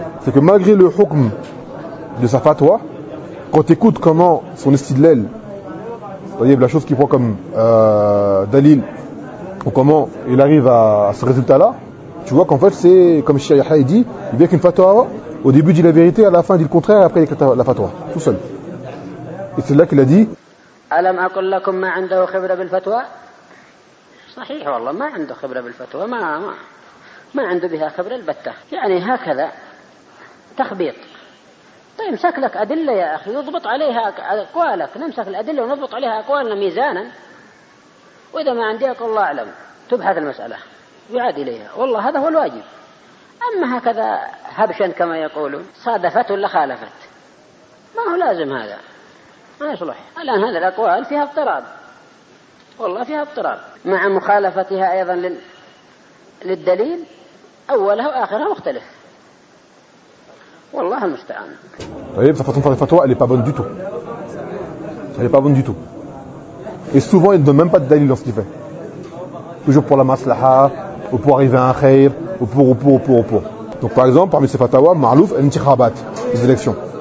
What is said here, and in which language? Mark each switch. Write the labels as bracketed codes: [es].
[fr] c'est que malgré le hukm de sa fatwa, quand tu écoutes comment son istidlal, c'est-à-dire la chose qu'il prend comme dalil, ou comment il arrive à ce résultat-là, tu vois qu'en fait, c'est comme Shia Yahya dit, il vient qu'une fatwa, au début dit la vérité, à la fin dit le contraire, après il écrit la fatwa, tout seul. Et c'est là qu'il a dit [ar] ألم أقول لكم ما عنده خبرة بالفتوى؟ صحيح والله ما عنده خبرة بالفتوى ما عنده بها خبرة البتة يعني هكذا تخبيط طيب امسك لك أدلة يا أخي يضبط عليها أقوالك نمسك الأدلة ونضبط عليها أقوالنا ميزانا وإذا ما عندي أقول الله أعلم تبحث المسألة يعاد إليها والله هذا هو الواجب أما هكذا هبشا كما يقولون صادفت ولا خالفت ما هو لازم هذا ما يصلح الآن هذه الأقوال فيها اضطراب والله فيها اضطراب مع مخالفتها أيضا للدليل أولها وآخرها مختلف والله المستعان طيب صفة صفة فتوى [fr] elle est pas bonne du tout elle est pas bonne du tout et souvent il ne donne même pas de dalil dans ce qu'il fait toujours pour la maslaha ou pour arriver à un khair ou pour donc par exemple parmi ces fatwas ma'louf intikhabat les élections.